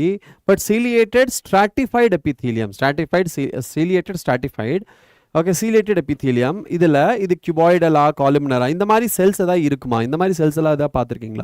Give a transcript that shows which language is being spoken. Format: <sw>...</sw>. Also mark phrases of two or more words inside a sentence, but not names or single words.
<en>பட் ciliated stratified epithelium, stratified, ciliated stratified.</en> <ta>ஓகே,</ta> <en>ciliated epithelium</en> <ta>இதில் இது</ta> <en>cuboidal columnar</en> <ta>இந்த மாதிரி செல்ஸ் ஏதாவது இருக்குமா? இந்த மாதிரி செல்ஸ் எல்லாம் ஏதாவது பார்த்துருக்கீங்களா?</ta>